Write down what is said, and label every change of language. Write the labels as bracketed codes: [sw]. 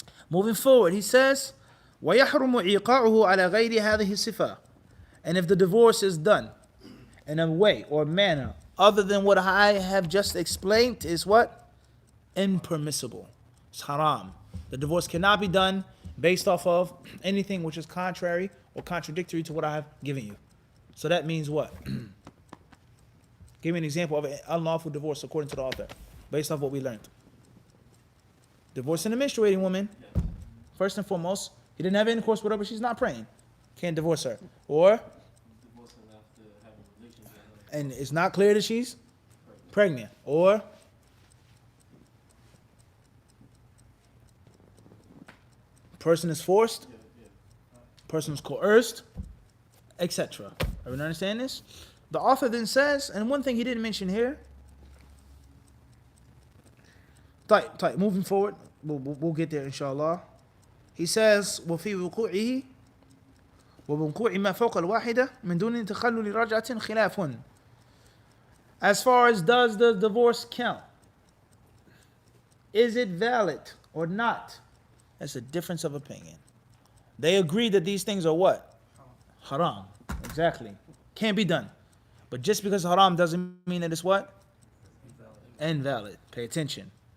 [en] Moving forward, he says, [ar] وَيَحْرُمُ إِيقَاعُهُ عَلَى غَيْرِ هَذِهِ الصِّفَةِ. [en] And if the divorce is done in a way or manner other than what I have just explained, is what? Impermissible. It's haram. The divorce cannot be done based off of anything which is contrary or contradictory to what I have given you. So that means what? Give me an example of an unlawful divorce according to the author, based off what we learned. Divorcing a menstruating woman, first and foremost, He didn't have intercourse with her, but she's not praying. Can't divorce her. Or, and it's not clear that she's pregnant. Or, person is forced, person is coerced, etc. Everyone understand this? The author then says, and one thing he didn't mention here, moving forward, we'll get there inshallah. He says, [ar] وفي وقوعه ووقوع ما فوق الواحدة من دون تخلل رجعة خلاف. [en] As far as does the divorce count? Is it valid or not? That's a difference of opinion. They agree that these things are what? Haram. Exactly. Can't be done. But just because haram doesn't mean that it's what? Invalid. Pay attention.